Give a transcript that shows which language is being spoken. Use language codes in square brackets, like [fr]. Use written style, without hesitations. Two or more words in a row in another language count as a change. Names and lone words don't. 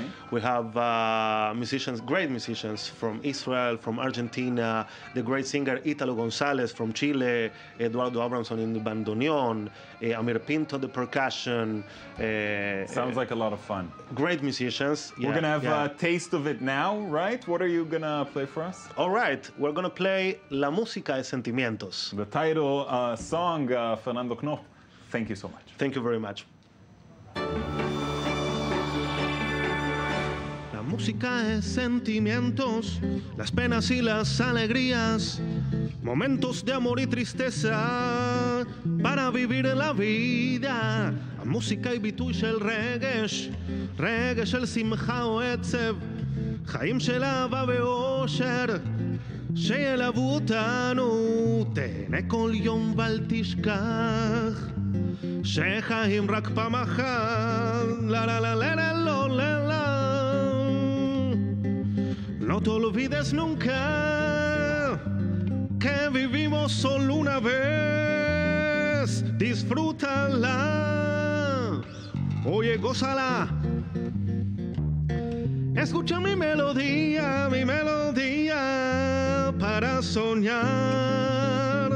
[en] We have musicians, great musicians from Israel, from Argentina, the great singer Italo Gonzalez from Chile, Eduardo Abramson in the bandoneon, Amir Pinto the percussion. Sounds like a lot of fun. Great musicians. We're gonna have a taste of it now, right? What are you gonna play for us? All right, we're gonna play La Música de Sentimientos. The title song, Fernando Knopf. Thank you so much. Thank you very much. [es] La música es sentimientos, las penas y las alegrías, momentos de amor y tristeza para vivir la vida. [he] המוסיקה היא ביטוי של רגש, רגש של שמחה או עצב, חיים של אהבה ואושר שילוו אותנו. תהנה כל יום ואל תשכח שחיים רק פעם אחת. לה לה לה לה לה לא לה לה. [es] No te olvides nunca que vivimos solo una vez. Disfrútala, oye, gózala. Escucha mi melodía para soñar.